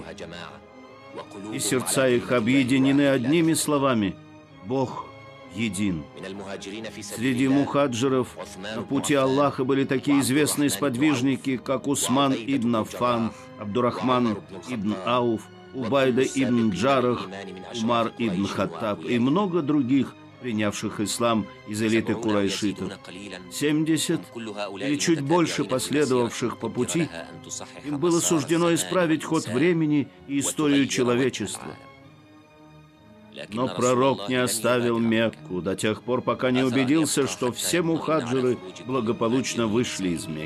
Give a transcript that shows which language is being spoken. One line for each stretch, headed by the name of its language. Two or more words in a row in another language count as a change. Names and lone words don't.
Russian: И сердца их объединены одними словами: Бог един. Среди мухаджиров на пути Аллаха были такие известные сподвижники, как Усман ибн Аффан, Абдурахман ибн Ауф, Убайда ибн Джарах, Умар ибн Хаттаб и много других, принявших ислам из элиты курайшитов, 70 или чуть больше последовавших по пути, им было суждено исправить ход времени и историю человечества. Но пророк не оставил Мекку до тех пор, пока не убедился, что все мухаджиры благополучно вышли из Мекки.